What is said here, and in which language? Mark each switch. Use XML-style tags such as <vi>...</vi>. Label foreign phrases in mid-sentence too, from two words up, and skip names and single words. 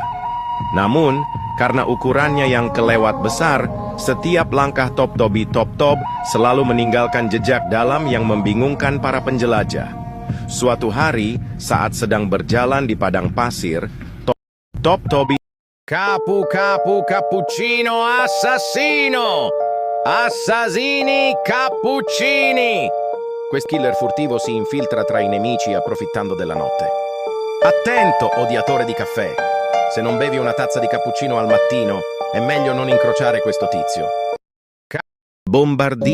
<id>Namun, karena ukurannya yang kelewat besar, setiap langkah top selalu meninggalkan jejak dalam yang membingungkan para penjelajah. Suatu hari, saat sedang berjalan di padang pasir, Tobi Capu</id> <it>cappuccino assassino! Assassini cappuccini! Questo killer furtivo si infiltra tra i nemici approfittando della notte. Attento, odiatore di caffè! Se non bevi una tazza di cappuccino al mattino, è meglio non incrociare questo tizio.</it>